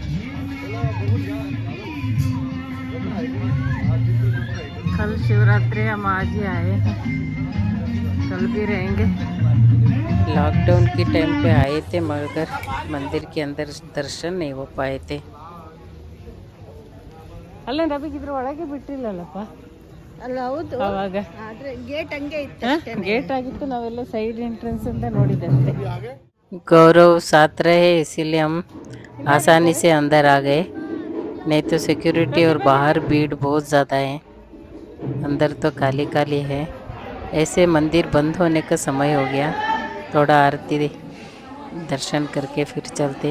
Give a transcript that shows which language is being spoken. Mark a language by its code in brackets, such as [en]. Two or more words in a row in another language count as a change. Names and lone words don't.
[hi] कल शिवरात्रि, हम आज ही आए हैं, कल भी रहेंगे. लॉकडाउन के टाइम पे आए थे मगर मंदिर के अंदर दर्शन नहीं हो पाए थे. [kn] ಅಲ್ಲ ನಮಗೆ ಇದ್ರ ಒಳಗೆ ಬಿಟ್ಟಿಲ್ಲಲ್ಲಪ್ಪ. ಅಲ್ಲ ಹೌದು, ಅವಾಗ ಗೇಟ್ ಹಂಗೆ ಇತ್ತು, ಗೇಟ್ ಆಗಿತ್ತು, ನಾವೆಲ್ಲ [en] side entrance [kn] ಅಂತ ನೋಡಿದಂತೆ. [hi] गौरव साथ रहे इसीलिए हम आसानी से अंदर आ गए, नहीं तो सिक्योरिटी और बाहर भीड़ बहुत ज़्यादा है. अंदर तो खाली खाली है. ऐसे मंदिर बंद होने का समय हो गया, थोड़ा आरती दर्शन करके फिर चलते.